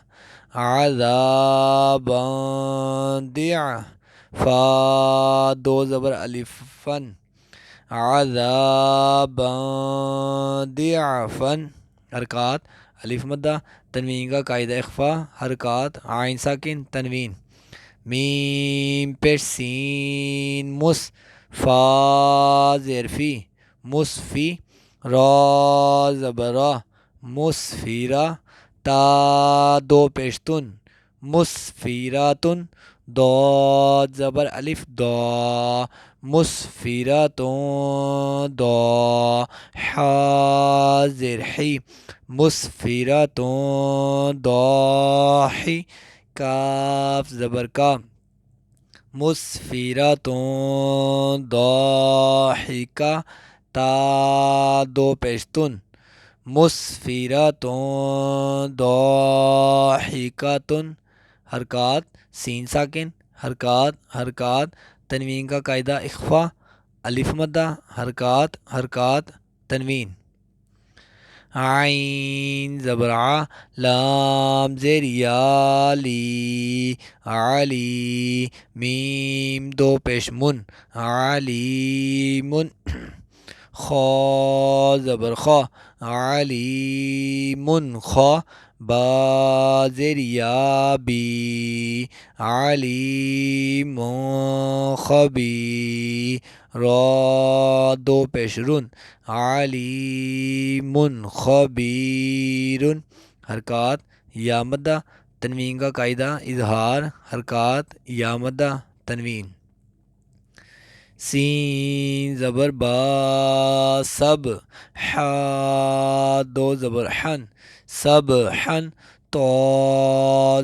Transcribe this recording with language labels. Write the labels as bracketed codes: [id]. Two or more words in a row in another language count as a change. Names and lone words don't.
[ur] عذابن دع، فا دو زبر الف فن [ar] عذابن ضعفن، [ur] حرکات الف مدہ تنوین کا قاعدہ اخفا، حرکات عین ساکن تنوین، میم پیش سین مس، فا زیر فی مصفی، را زبر را مسفیرہ، تا دو پیش تن مسفیراتن، ضاد زبر الف دا مسفیراتن دا، حا زیر حی [ar] مسفیراتن ضاحی، [ur] کاف زبر کا [ar] مسفیراتن ضاحکہ، [ur] تا دو پیشتن [ar] مسفیراتن ضاحکاتن، [ur] حرکات سین ساکن، حرکات تنوین کا قاعدہ اخفا، الف مدہ حرکات تنوین، عین زبر ع، لام زیر یا لی، علی، میم دو پیش من، علیمٌ، خا زبر خا، علیمٌ، خا، با زیر یا بی، [ar] علیم خبیر، [ur] را دو پیش رن، [ar] علیم خبیر، [ur] حرکات یا مدہ تنوین کا قاعدہ اظہار، حرکات یا مدہ تنوین. سین زبر با، سب، حا دو زبر حن، سب حن، تو